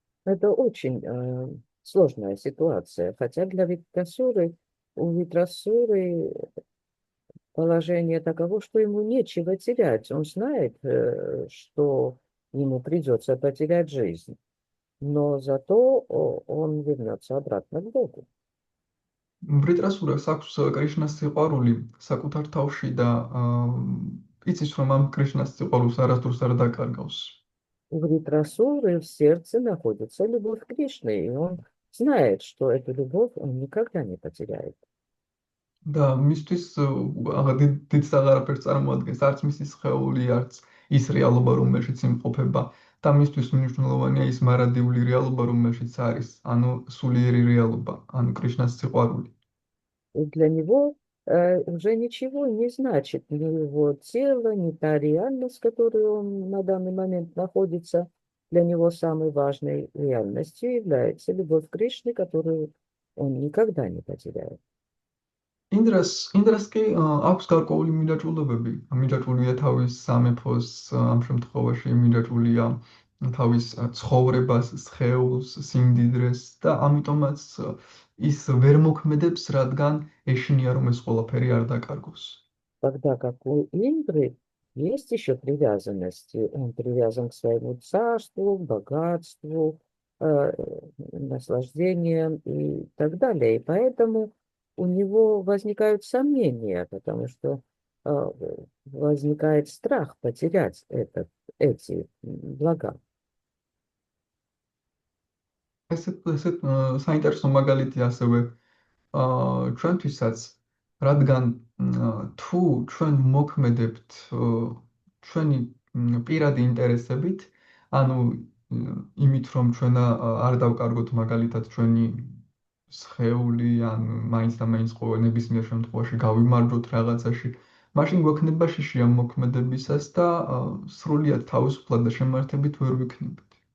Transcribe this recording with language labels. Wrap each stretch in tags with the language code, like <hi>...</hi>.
<ru>Это очень сложная ситуация, хотя для у Вритрасуры положение таково, что ему нечего терять. Он знает, что ему придется потерять жизнь, но зато он вернется обратно к Богу.</ru> <ka>ვრიტრასურას აქვს კრიშნას სიყვარული საკუთარ თავში და იცის, რომ ამ კრიშნას სიყვარულს არასდროს არ დაკარგავს.</ka> <ru>У Вритрасуры в сердце находится любовь к Кришне, и он знает, что эту любовь он никогда не потеряет.</ru> <ka>და მისთვის დიდ აღარაფერს წარმოადგენს, არც მისი სხეული, არც ის რეალობა, რომელშიც იმყოფება და მისთვის მნიშვნელოვანია ის მარადიული რეალობა, რომელშიც არის, ანუ სულიერი რეალობა, ანუ კრიშნას სიყვარული.</ka> <ru>И для него уже ничего не значит ни его тело, ни та реальность, в которой он на данный момент находится. Для него самой важной реальностью является любовь к Кришне, которую он никогда не потеряет.</ru> <ka>ინდრას კი აქვს გარკვეული მიჯაჭვულებები. მიჯაჭვულია თავის სამეფოს, ამ შემთხვევაში მიჯაჭვულია თავის ცხოვრებას, სხეულს, სიმდიდრეს და ამიტომაც ის ვერ მოქმედებს, რადგან ეშინია, რომ ეს ყველაფერი არ დაკარგოს.</ka> <ru>Тогда как у Индры Есть еще привязанности. Он привязан к своему царству, богатству, наслаждениям и так далее. И поэтому у него возникают сомнения, потому что возникает страх потерять эти блага.</ru> <ka>ესეთ საინტერესო მაგალითი ასევე ჩვენთვისაც, რადგან თუ ჩვენ მოქმედებთ ჩვენი პირადი ინტერესებით, ანუ იმით, რომ ჩვენ არ დავკარგოთ მაგალითად ჩვენი სხეული, ან მაინც და მაინც ნებისმიერ შემთხვევაში გავიმარჯვოთ რაღაცაში, მაშინ გვექნება შიში ამ მოქმედებისას და სრულიად თავისუფლად და შემართებით ვერ ვიქნებით.</ka>